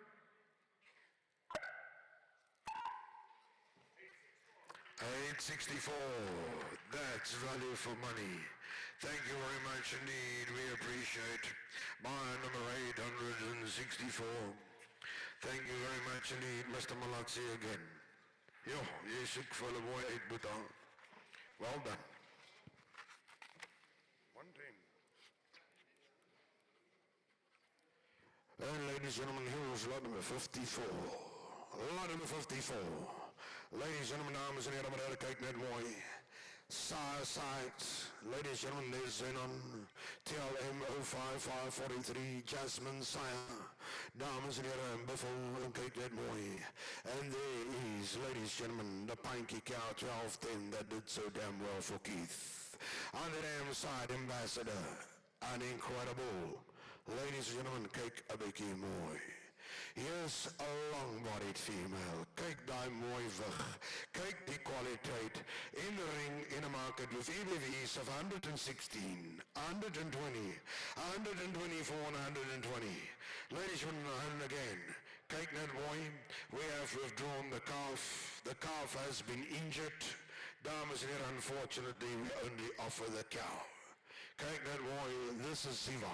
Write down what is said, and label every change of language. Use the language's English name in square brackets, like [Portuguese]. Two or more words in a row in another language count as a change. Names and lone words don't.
[English] 864. That's value for money. Thank you very much indeed. We appreciate buyer number 864. Thank you very much indeed, Mr. Malatsi again. [Afrikaans] Yo, jy soek vir hulle mooi uit, Boeta. [English] Well done. 110. And ladies and gentlemen, here's lot number 54. Lot number 54. Ladies and gentlemen, [Afrikaans] dames en heren, maar kyk net mooi. [English] Side. Ladies and gentlemen, there's Zenon, TLM 05543, Jasmine Sire. [Afrikaans] Dames en heren, Buffalo, kyk net mooi. [English] And there is, ladies and gentlemen, the Pinky Cow 1210 that did so damn well for Keith. On the damn side, Ambassador, an incredible. Ladies and gentlemen, [Afrikaans] kyk 'n bietjie mooi. [English] Here's a long-bodied female. [Afrikaans] Kyk daai mooi wig. Kyk die kwaliteit. [English] In the ring, in a market with EBVs of 116, 120, 124, and 120. Ladies and gentlemen, and again, [Afrikaans] kyk net mooi. [English] We have withdrawn the calf. The calf has been injured. Dames and heren, unfortunately, we only offer the cow. [Afrikaans] Kyk net mooi, [English] this is Siva.